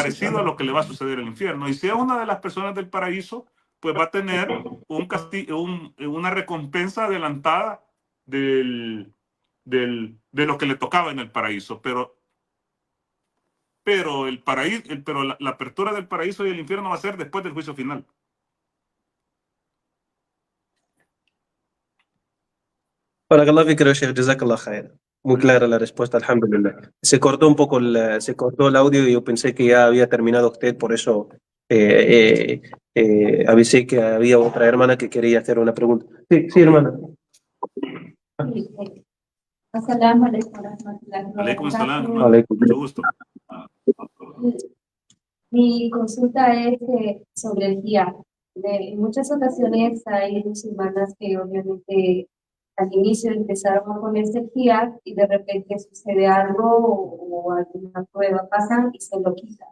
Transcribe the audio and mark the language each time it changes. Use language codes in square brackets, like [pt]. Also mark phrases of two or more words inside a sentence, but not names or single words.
[es] Parecido a lo que le va a suceder al infierno. Y si es una de las personas del paraíso, pues va a tener un castigo, una recompensa adelantada de lo que le tocaba en el paraíso. Pero el paraíso, pero la apertura del paraíso y el infierno va a ser después del juicio final. [ar] بارك الله فيك، شيخ، جزاك الله خير. [es] Muy clara la respuesta, alhamdulillah. Se cortó un poco se cortó el audio y yo pensé que ya había terminado usted, por eso avisé que había otra hermana que quería hacer una pregunta. Sí, sí, hermana. [ar] السلام عليكم ورحمة الله عليكم السلام, wabarakatuh. [es] hermano. Aleikum. Mucho gusto. Mi consulta es sobre el hijab. En muchas ocasiones hay musulmanas que obviamente al inicio empezaron a ponerse el hijab y de repente sucede algo o alguna prueba pasan y se lo quitan.